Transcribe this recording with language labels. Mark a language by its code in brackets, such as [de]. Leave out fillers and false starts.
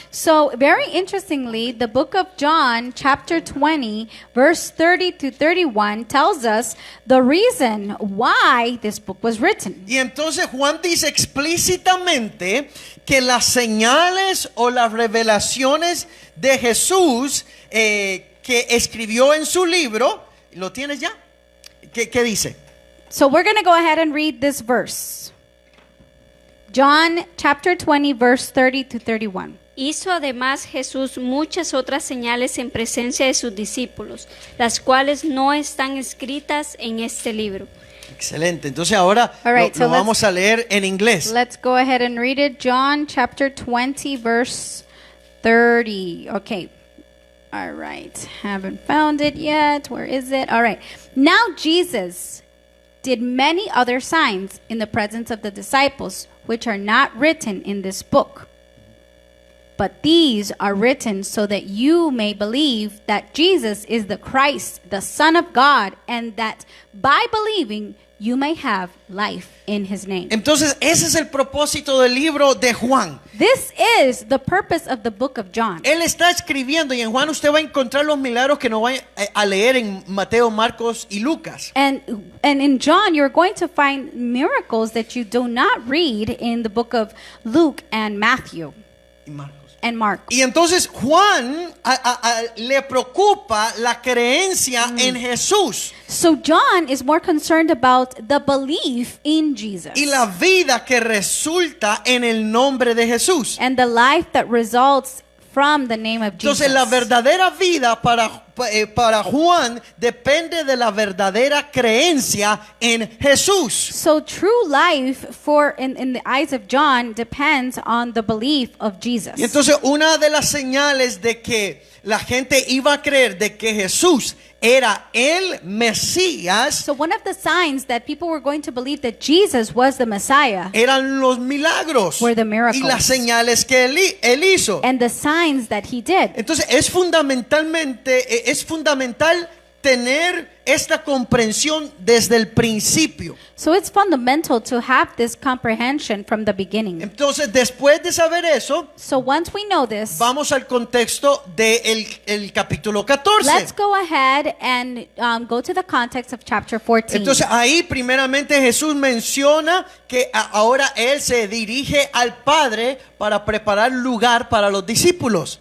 [en] So very interestingly, the book of John, chapter 20, verse 30 to 31 tells us the reason why this book was written. [es] Y entonces Juan dice explícitamente que las señales o las revelaciones de Jesús que escribió en su libro, ¿lo tienes ya? ¿Qué dice? [en] So we're going to go ahead and read this verse. John chapter 20, verse 30 to 31. [es] Hizo además Jesús muchas otras señales en presencia de sus discípulos, las cuales no están escritas en este libro. Excelente. Entonces ahora [en] All right, [es] lo [en] so [es] vamos a leer en inglés. [en] Let's go ahead and read it. John chapter 20, verse 30. Okay. All right. Haven't found it yet. Where is it? All right. Now Jesus did many other signs in the presence of the disciples, which are not written in this book. But these are written so that you may believe that Jesus is the Christ, the Son of God, and that by believing you may have life in his name. [es] Entonces ese es el propósito del libro de Juan. [en] This is the purpose of the book of John. [es] Él está escribiendo y en Juan usted va a encontrar los milagros que no va a leer en Mateo, Marcos y Lucas. [en] And in John, you're going to find miracles that you do not read in the book of Luke and Matthew [es] Y Marcos. [en] and Mark. [es] Y entonces Juan le preocupa la creencia en Jesús [en] So John is more concerned about the belief in Jesus [es] y la vida que resulta en el nombre de Jesús. [en] and the life that results from the name of Jesus. [es] Entonces la verdadera vida para Juan depende de la verdadera creencia en Jesús. [en] So true life in the eyes of John depends on the belief of Jesus. [es] Y entonces una de las señales de que la gente iba a creer de que Jesús era el Mesías [en] So one of the signs that people were going to believe that Jesus was the Messiah [es] eran los milagros [en] Were the miracles. [es] y las señales que él hizo. [en] and the signs that he did. [es] Entonces es fundamental tener esta comprensión desde el principio. [en] So it's fundamental to have this comprehension from the beginning. [es] Entonces, después de saber eso, [en] So once we know this, [es] vamos al contexto del el capítulo 14. [en] let's go ahead and go to the context of chapter 14. [es] Entonces ahí primeramente Jesús menciona que ahora Él se dirige al Padre para preparar lugar para los discípulos.